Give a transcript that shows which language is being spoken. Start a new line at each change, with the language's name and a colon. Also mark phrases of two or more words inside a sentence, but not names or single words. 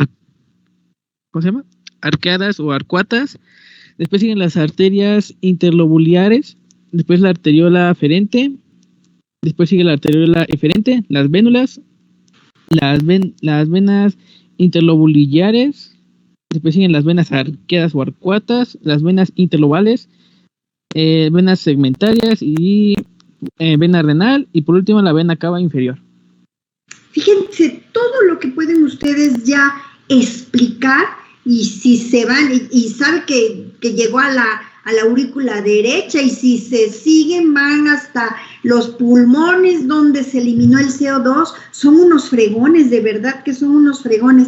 Spanish: arqueadas o arcuatas, después siguen las arterias interlobulillares, después la arteriola aferente, después sigue la arteriola eferente, las vénulas, las venas interlobulares, después siguen las venas arqueadas o arcuatas, las venas interlobales, venas segmentarias y vena renal, y por último la vena cava inferior. Fíjense todo lo que pueden ustedes ya explicar, y si se van y sabe que llegó a la aurícula derecha, y si se siguen van hasta los pulmones donde se eliminó el CO2, son unos fregones, de verdad que son unos fregones.